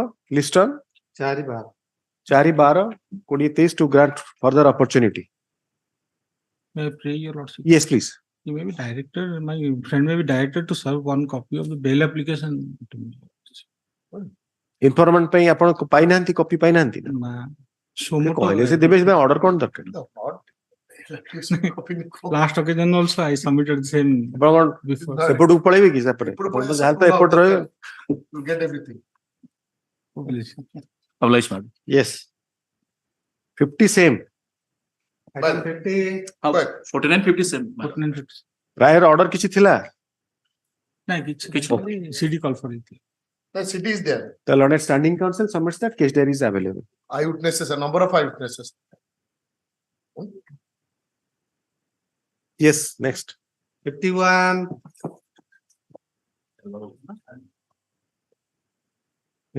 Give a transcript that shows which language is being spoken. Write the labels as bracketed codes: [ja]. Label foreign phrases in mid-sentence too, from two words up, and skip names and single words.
[en] List on 4/12/2023 to grant further opportunity. May I pray your lordship? Yes, please. You may be directed, my friend may be directed to serve one copy of the bail application to me. [or] Informant ପାଇଁ ଆପଣ ପାଇନାହାନ୍ତି କପି ପାଇନାହାନ୍ତି ନା କହିଲେ ସେ ଦେବେ ସେ ଅର୍ଡର କଣ ଦରକାର [en] last occasion also I submitted the same before. [or] ସେପଟକୁ ପଳେଇବେ କି ସେପଟେ ଯାହା ତ ଏପଟ ରହିବେ [en] You get everything. Oblige, madam. Yes. 50 same. Well, 49 50 same. 49 50. Prior order [or] କିଛି ଥିଲା? ନାଇଁ କିଛି [en] CD call for it. The city is there. The learned standing counsel submits that case diary is available. Eyewitnesses, a number of eyewitnesses. Yes, next. 51.